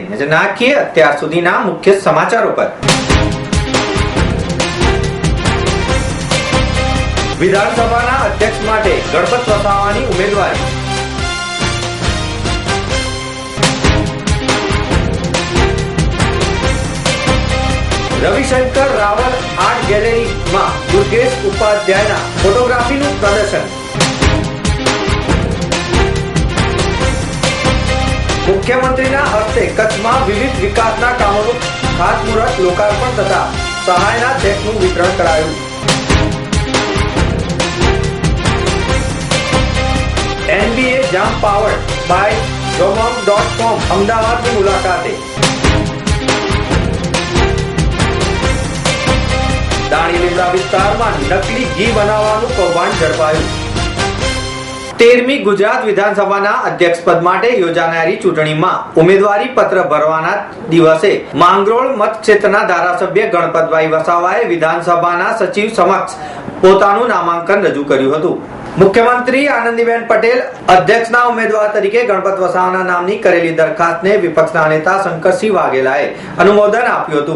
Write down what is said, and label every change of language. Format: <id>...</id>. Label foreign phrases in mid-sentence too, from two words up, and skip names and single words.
<gu>નજર નાખીએ અત્યાર સુધીના મુખ્ય સમાચારો પર। વિધાનસભાના અધ્યક્ષ માટે ગણપત વસાવાની ઉમેદવારી। રવિશંકર રાવલ આર્ટ ગેલેરીમાં દુર્ગેશ ઉપાધ્યાયના ફોટોગ્રાફીનું પ્રદર્શન। મુખ્યમંત્રીના હસ્તે કચ્છમાં વિવિધ વિકાસના કામોનું ખાતમુહૂર્ત લોકાર્પણ તથા સહાયના ચેકનું વિતરણ કરાયું। NBA Jam Powered by Jomom.com અમદાવાદની મુલાકાતે। દાણીલીમડા વિસ્તારમાં નકલી ઘી બનાવવાનું કૌભાંડ ઝડપાયું। 13મી ગુજરાત વિધાનસભાના અધ્યક્ષ પદ માટે યોજાનારી ચૂંટણીમાં ઉમેદવારી પત્ર ભરવાના દિવસે માંગરોળ મતક્ષેત્રના ધારાસભ્ય ગણપતભાઈ વસાવાએ વિધાનસભાના સચિવ સમક્ષ પોતાનું નામાંકન રજૂ કર્યું હતું। મુખ્યમંત્રી આનંદીબેન પટેલ અધ્યક્ષના ઉમેદવાર તરીકે ગણપત વસાવાના નામની કરેલી દરખાસ્તને વિપક્ષના નેતા શંકરસિંહ વાઘેલાએ અનુમોદન આપ્યું હતું।</gu>